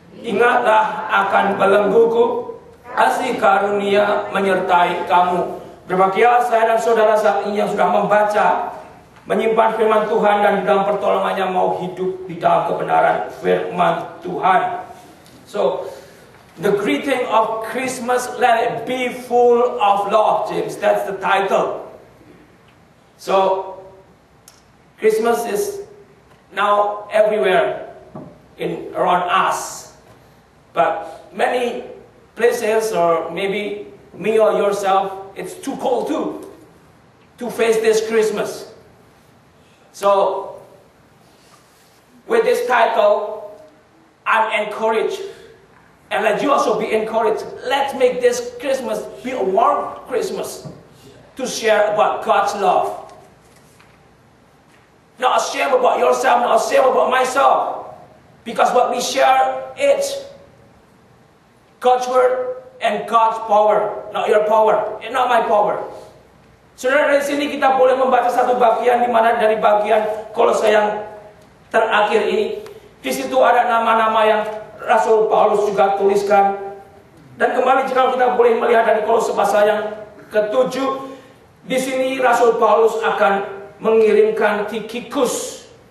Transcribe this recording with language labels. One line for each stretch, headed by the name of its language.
Indonesian: Ingatlah akan belengguku. Kasih karunia menyertai kamu. Berbahagialah saya dan saudara saat ini yang sudah membaca, menyimpan firman Tuhan, dan di dalam pertolongannya mau hidup di dalam kebenaran firman Tuhan.
English: So, the greeting of Christmas, let it be full of love, James. That's the title. So, Christmas is now everywhere around us. But many places, or maybe me or yourself, it's too cold too to face this Christmas. So, with this title, I'm encouraged, and let you also be encouraged. Let's make this Christmas be a warm Christmas to share about God's love. Not ashamed about yourself, not ashamed about myself, because what we share is God's word and God's power, not your power, and not my power.
Indonesian: Saudara, dari sini kita boleh membaca satu bagian di mana dari bagian Kolose yang terakhir ini. Di situ ada nama-nama yang Rasul Paulus juga tuliskan. Dan kembali jika kita boleh melihat dari Kolose pasal yang ke-7, di sini Rasul Paulus akan mengirimkan Tikhikus.